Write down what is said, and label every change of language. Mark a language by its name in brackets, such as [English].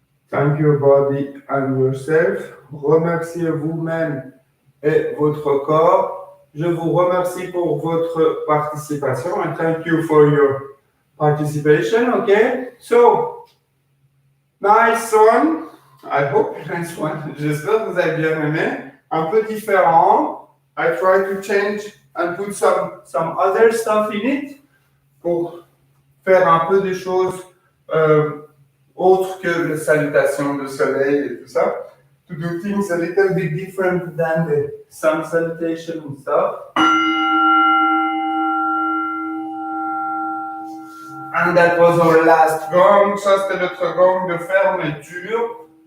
[English] Thank your body and yourself. [French] Remerciez vous-même et votre corps. Je vous remercie pour votre participation [English] and thank you for your participation. Okay, so nice one. I hope nice one. [French] J'espère que vous avez bien aimé. Un peu différent. [English] I try to change and put some other stuff in it [French] pour faire un peu des choses autres que les salutations de soleil et tout ça. [English] To do things a little bit different than the sun salutation and stuff. And that was our last gong. [French] Ça, c'était notre gong de fermeture.